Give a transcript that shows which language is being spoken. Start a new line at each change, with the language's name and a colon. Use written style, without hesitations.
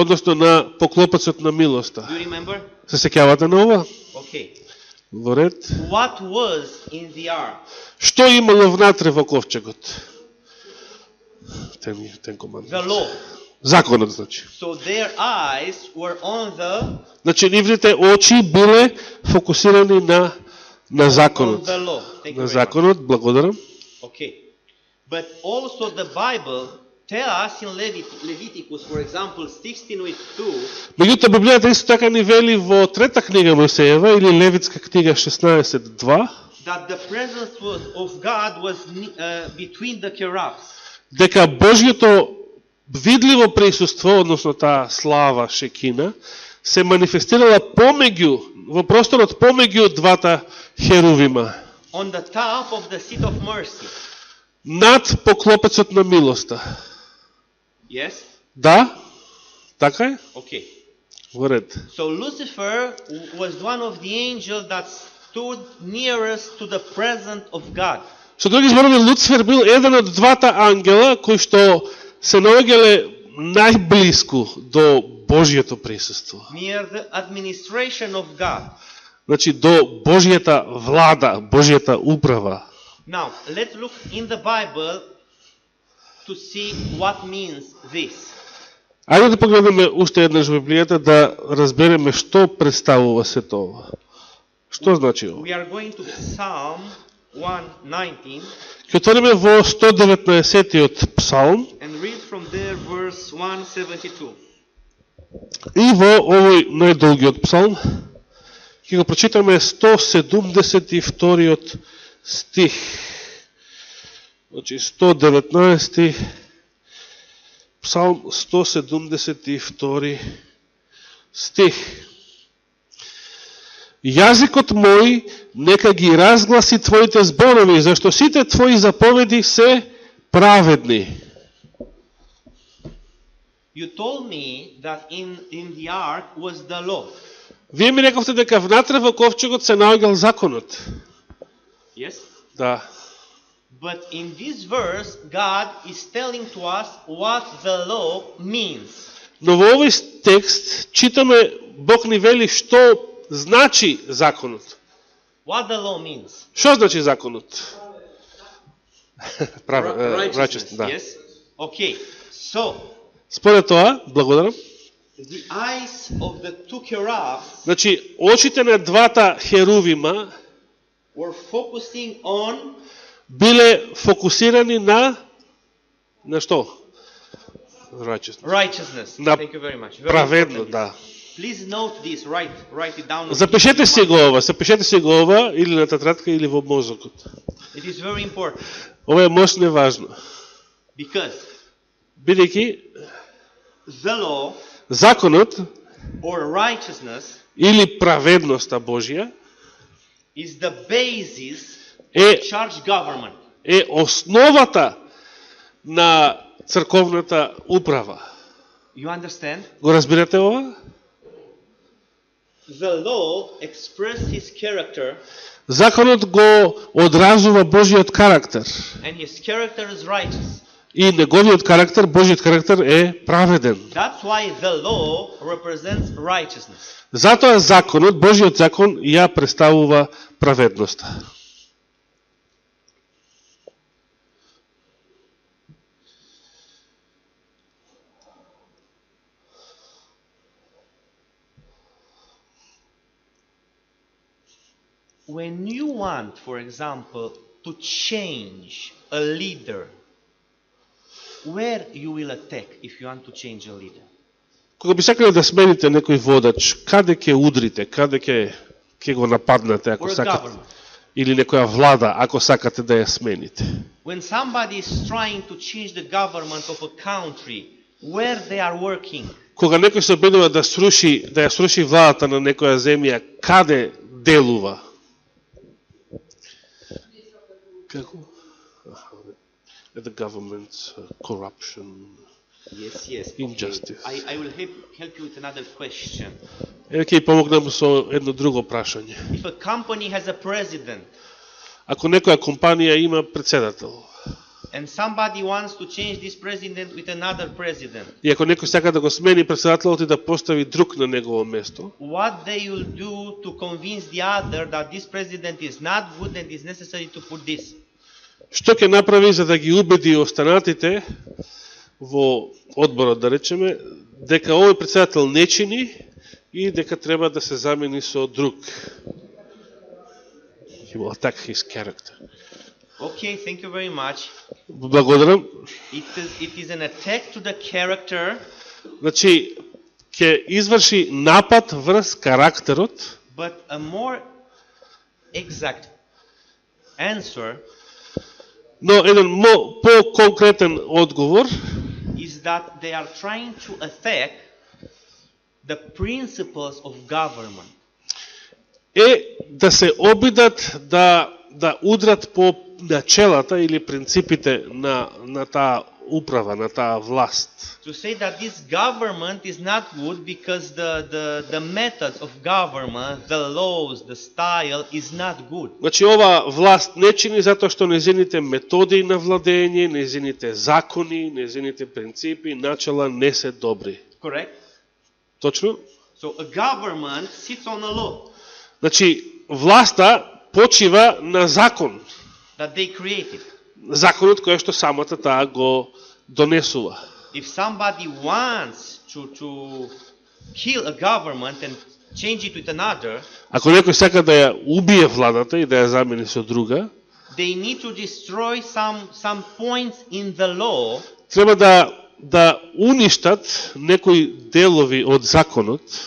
Macedonian: односно на поклопецот на милоста.
English: Do you remember?
Macedonian: Се сеќавате на ова?
English: Okay.
Macedonian: Во ред.
English: What was in the ark?
Macedonian: Што имало внатре во ковчегот?
English: Ten commandments. The law.
Macedonian: Законот, значи.
English: So their eyes were on the
Macedonian: Значи, нивните очи биле фокусирани на законот.
English: on the law. Thank you
Macedonian: На
English: very much.
Macedonian: законот, благодарам.
English: Okay. But also the Bible tell us in Leviticus, for example, 16:2,
Macedonian: Меѓутоа, Библијата исто така ни вели во трета книга Мојсеева или Левитска книга 16:2
English: that the presence of God was between the cherubs.
Macedonian: дека Божјото видливо присуство, односно таа слава Шекина, се манифестирала во просторот помеѓу двата херувима,
English: On the top of the seat of mercy.
Macedonian: над поклопецот на милоста.
English: Yes?
Macedonian: Да? Така е?
English: Okay.
Macedonian: Во ред.
English: So Lucifer was one of the angels that stood nearest to the presence of God.
Macedonian: Со други зборови, Луцифер бил еден од двата ангела кои што се наоѓале најблиску до Божјото присуство.
English: Near the administration of God.
Macedonian: Значи, до Божјата влада, Божјата управа.
English: Now, let's look in the Bible to see what means this.
Macedonian: Ајде да погледнеме уште еднаш во Библијата да разбереме што представува сето ова. Што значи ова?
English: We are going to Psalm 119
Macedonian: Ќе отвориме во 119-тиот псалм
English: and 172.
Macedonian: И во овој најдолгиот псалм ќе го прочитаме 172 стих. Значи 119 псалм 172 стих. Јазикот мој нека ги разгласи твоите зборови, зашто сите твои заповеди се праведни.
English: You told me that in the ark was the law.
Macedonian: Вие ми рековте дека внатре во ковчегот се наоѓал законот.
English: Yes?
Macedonian: Да.
English: But in this verse, God is telling to us what the law means.
Macedonian: Но во овој текст читаме Бог ни вели што значи законот.
English: What the law means?
Macedonian: Што значи законот?
English: Righteousness,
Macedonian: да.
English: yes? Okay, so
Macedonian: Според тоа, благодарам.
English: the eyes of the two cherubs
Macedonian: Значи, очите на двата херувима
English: were focusing on
Macedonian: биле фокусирани на што?
English: righteousness.
Macedonian: На
English: Thank you very much. Very
Macedonian: праведно,
English: important.
Macedonian: да.
English: Please note this, write it down.
Macedonian: Запишете си го ова, или на тетрадка, или во мозокот.
English: It is very important
Macedonian: Ова е мощно и важно.
English: because
Macedonian: Бидејќи
English: the law
Macedonian: законот
English: or righteousness
Macedonian: или праведноста Божја
English: is the basis
Macedonian: е
English: of church government.
Macedonian: е основата на црковната управа.
English: You understand?
Macedonian: Го разбирате ова?
English: The law expresses his character,
Macedonian: Законот го одразува Божиот карактер.
English: and his character is righteous.
Macedonian: И неговиот карактер, Божиот карактер е праведен.
English: That's why the law represents righteousness.
Macedonian: Затоа законот, Божиот закон, ја представува праведноста.
English: When you want, for example, to change a leader, where you will attack if you want to change a leader?
Macedonian: Кога би сакале да смените некој водач, каде ќе удрите, каде ќе го нападнете ако
English: Or a
Macedonian: сакате?
English: government?
Macedonian: Или некоја влада, ако сакате да ја смените?
English: When somebody is trying to change the government of a country, where they are working?
Macedonian: Кога некој се обидува да ја сруши владата на некоја земја, каде делува? Како?
English: The government's corruption, Yes. injustice. I will help you with another question.
Macedonian: Еве ќе помогнам со едно друго прашање.
English: If a company has a president
Macedonian: Ако некоја компанија има председател,
English: and somebody wants to change this president with another president,
Macedonian: и ако некој сака да го смени председателот и да постави друг на негово место,
English: what they will do to convince the other that this president is not good and is necessary to put this?
Macedonian: што ќе направи за да ги убеди останатите во одборот, да речеме, дека овој председател не чини и дека треба да се замени со друг.
English: He will attack his character. Okay, thank you very much.
Macedonian: Благодарам.
English: It is an attack to the character,
Macedonian: Значи, ќе изврши напад врз карактерот,
English: but a more exact answer
Macedonian: но еден по-конкретен одговор
English: is that they are trying to attack the principles of government.
Macedonian: е да се обидат да удрат по начелата или принципите на таа управа, на таа власт.
English: To say that this government is not good because the methods of government, the laws, the style is not good.
Macedonian: Значи, ова власт не чини затоа што незините методи на владење, незините закони, незините принципи, начала не се добри.
English: Correct?
Macedonian: Точно?
English: So a government sits on a law
Macedonian: Значи, власта почива на закон.
English: that they created.
Macedonian: Законот кој што самата таа го донесува.
English: If somebody wants to kill a government and change it with another,
Macedonian: Ако некој сака да ја убие владата и да ја замени со друга,
English: they need to destroy some points in the law
Macedonian: треба да да уништат некои делови од законот